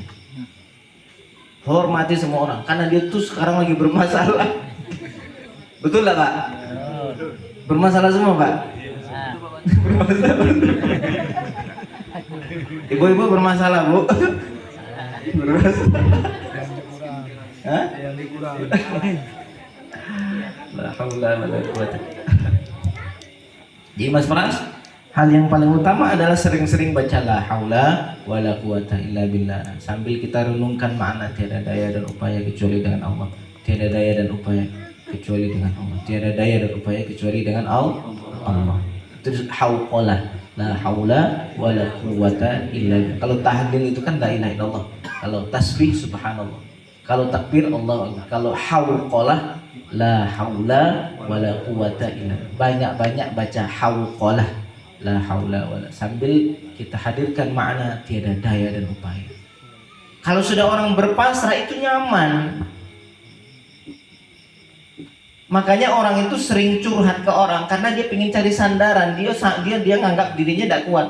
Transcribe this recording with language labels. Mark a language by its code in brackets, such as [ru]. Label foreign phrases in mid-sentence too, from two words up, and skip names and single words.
[id] Hormati semua orang karena dia tuh sekarang lagi bermasalah. Betul lah, Pak? Bermasalah semua, Pak? Bermasalah. Ibu-ibu bermasalah, Bu? Bermasalah. Hah? Yang dikurang. [ar] لا حول ولا قوة. [id] Jadi Mas Pras, hal yang paling utama adalah sering-sering baca [ar] لا حول ولا قوة إلا بالله [id] sambil kita renungkan makna tiada daya dan upaya kecuali dengan Allah. Tiada daya dan upaya kecuali dengan Allah. Tiada daya dan upaya kecuali dengan Allah. Terus hauqalah, [ar] لا حول ولا قوة إلا بالله. [id] Kalau tahlil itu kan [ar] لا إله إلا الله. [id] Kalau tasbih subhanallah. Kalau takbir Allah, kalau hauqalah [ar] لا حول ولا قوة إلا. [id] Banyak-banyak baca hauqalah [ar] لا حول ولا [id] sambil kita hadirkan makna tiada daya dan upaya. Kalau sudah orang berpasrah itu nyaman. Makanya orang itu sering curhat ke orang karena dia ingin cari sandaran. Dia nganggap dirinya tidak kuat.